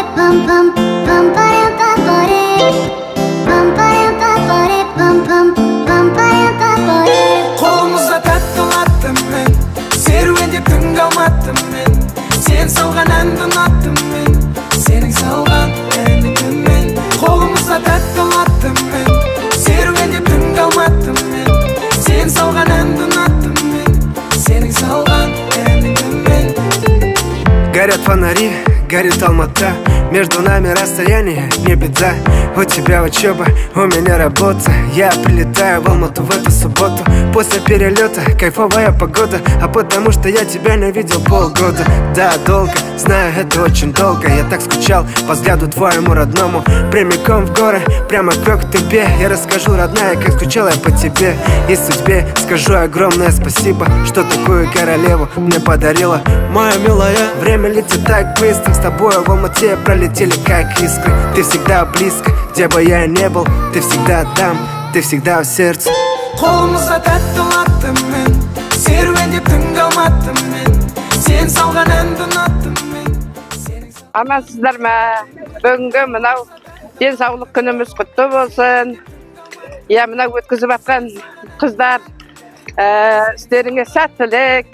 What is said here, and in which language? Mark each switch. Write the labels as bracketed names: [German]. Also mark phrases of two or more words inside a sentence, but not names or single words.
[Kazakh] Қолымызда таттым мен, серуендеп түн қалматтым мен. Сен салған әнді ұнаттым мен, сенің салған әніңмен. Қолымызда таттым мен, серуендеп түн қалматтым мен. Сен салған әнді ұнаттым мен, сенің салған әніңмен. [Russian] Горят фонари, горит Алмата. Между нами расстояние, не беда. У тебя учеба, у меня работа. Я прилетаю в Алмату в эту субботу. После перелета кайфовая погода. А потому что я тебя не видел полгода. Да, долго, знаю, это очень долго. Я так скучал по взгляду твоему родному. Прямиком в горы, прямо к тебе. Я расскажу, родная, как скучал я по тебе. И судьбе скажу огромное спасибо, что такую королеву мне подарила. Моя милая, время летит так быстро. С тобой в Алмате пролетели как искры. Ты всегда близко, где бы я ни был. Ты всегда там, ты всегда в сердце. [Kazakh] Қолымызда таттым мен, серуендеп түн қалматтым мен. Сен салған әнді ұнаттым мен. Амансыздар ма? Бүгінгі мынау денсаулық күніміз құтты болсын. Я мынау өткізіп жатқан қыздар, істеріңе сәттілік.